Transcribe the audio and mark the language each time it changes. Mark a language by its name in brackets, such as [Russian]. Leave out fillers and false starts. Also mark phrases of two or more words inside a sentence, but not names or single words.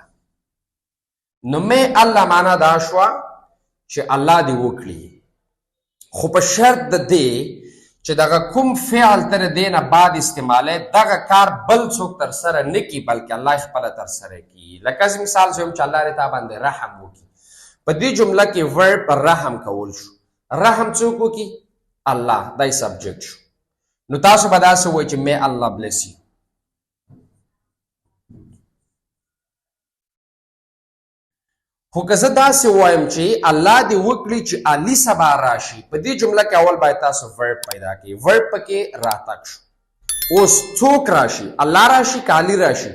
[Pashto] نو may الله معنا دا شوه چې الله دې وکړي، خو په شرط د دې چې دغه کوم فعل تر دې نه بعد استعماله دغه کار بل څوک تر سره نه کي بلکې الله خپل تر سره کي. لکه مثال زوم چې الله رتا باندې رحم وکي، په دې جمله کې ورب رحم کول شو. رحم څوک وکي؟ الله، دای سبجیکټ شو. نو تاسو به داسې وایئ چې [English] may Allah bless you. [Pashto] خو که زه داسې وایم چې الله دې وکړي چې علي سبا راشي، په دې جمله کې اول باید تاسو ورب پیدا کړئ. ورب پکې راتګ شو. اوس څوک راشي؟ الله راشي که علي راشي؟